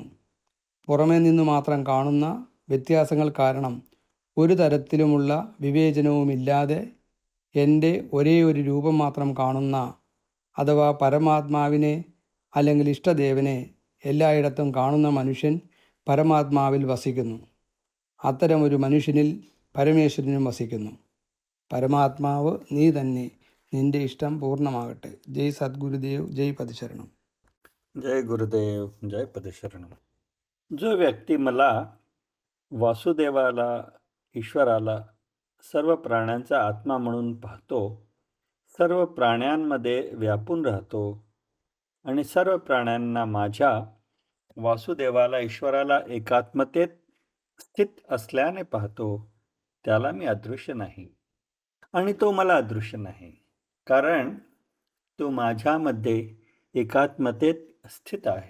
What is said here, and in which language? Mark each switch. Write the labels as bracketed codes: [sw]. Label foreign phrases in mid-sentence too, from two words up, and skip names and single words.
[ml] പുറമേ നിന്ന് മാത്രം കാണുന്ന വ്യത്യാസങ്ങൾ കാരണം ഒരു തരത്തിലുമുള്ള വിവേചനവുമില്ലാതെ എൻ്റെ ഒരേ ഒരു രൂപം മാത്രം കാണുന്ന അഥവാ പരമാത്മാവിനെ അല്ലെങ്കിൽ ഇഷ്ടദേവനെ എല്ലായിടത്തും കാണുന്ന മനുഷ്യൻ പരമാത്മാവിൽ വസിക്കുന്നു. അത്തരമൊരു മനുഷ്യനിൽ പരമേശ്വരനും വസിക്കുന്നു. പരമാത്മാവ് നീ തന്നെ. നിന്റെ ഇഷ്ടം പൂർണ്ണമാകട്ടെ. [hi] जय सद्गुरुदेव. जय पदशरणम. जय गुरुदेव, जय पदशरणम. [mr] जो व्यक्ती मला, वासुदेवाला, ईश्वराला सर्व प्राण्यांचा आत्मा म्हणून पाहतो, सर्व प्राण्यांमध्ये व्यापून राहतो आणि सर्व प्राण्यांना माझ्या वासुदेवाला, ईश्वराला एकात्मतेत स्थित असल्याने पाहतो, त्याला मी अदृश्य नाही आणि तो मला अदृश्य नाही, कारण तो माझ्यामध्ये एकात्मतेत स्थित आहे.